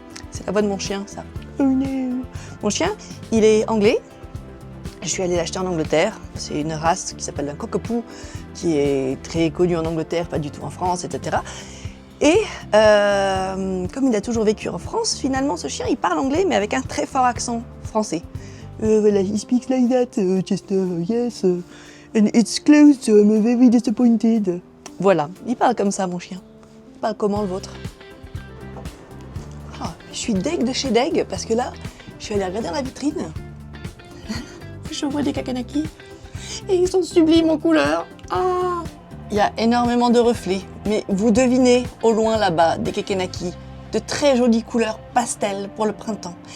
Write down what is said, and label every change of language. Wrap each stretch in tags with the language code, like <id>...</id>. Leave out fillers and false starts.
<fr>C'est la voix de mon chien, ça. Oh non. Mon chien, il est anglais. Je suis allée l'acheter en Angleterre. C'est une race qui s'appelle un cockapoo, qui est très connue en Angleterre, pas du tout en France, etc. Et comme il a toujours vécu en France, finalement, ce chien, il parle anglais, mais avec un très fort accent français.</fr> <en>Voilà, he speaks like that, Chester, yes, and it's closed, so I'm very disappointed.</en> <fr>Voilà, il parle comme ça, mon chien. Il parle comment, le vôtre? Ah, je suis deg de chez deg, parce que là, je suis allée regarder dans la vitrine. Je vois des kekenaki, et ils sont sublimes en couleur. Ah! Il y a énormément de reflets, mais vous devinez au loin là-bas des kekenaki, de très jolies couleurs pastel pour le printemps.</fr>